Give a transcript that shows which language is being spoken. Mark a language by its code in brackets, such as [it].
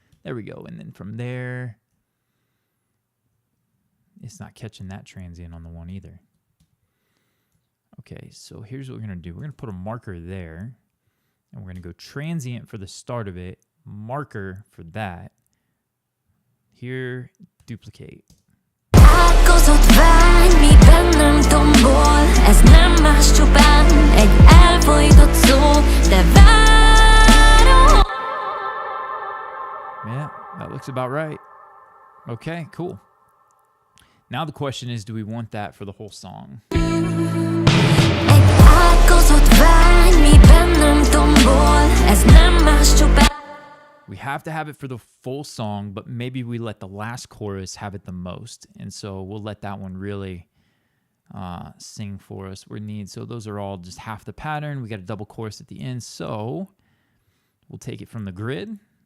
[en] There we go. And then from there, it's not catching that transient on the one either. Okay, so here's what we're going to do. We're going to put a marker there. And we're going to go transient for the start of it. Marker for that. Here, duplicate. [hu] Átkozott vágy, mi bennem tombol. Ez nem más csupán egy elfojtott szó, de várom. [en] Yeah, that looks about right. Okay, cool. Now the question is, do we want that for the whole song? [hu] Egy átkozott vágy, mi bennem tombol. Ez nem más csupán. [en] We have to have it for the full song, but maybe we let the last chorus have it the most. And so we'll let that one really sing for us. So those are all just half the pattern. We got a double chorus at the end. So we'll take it from the grid.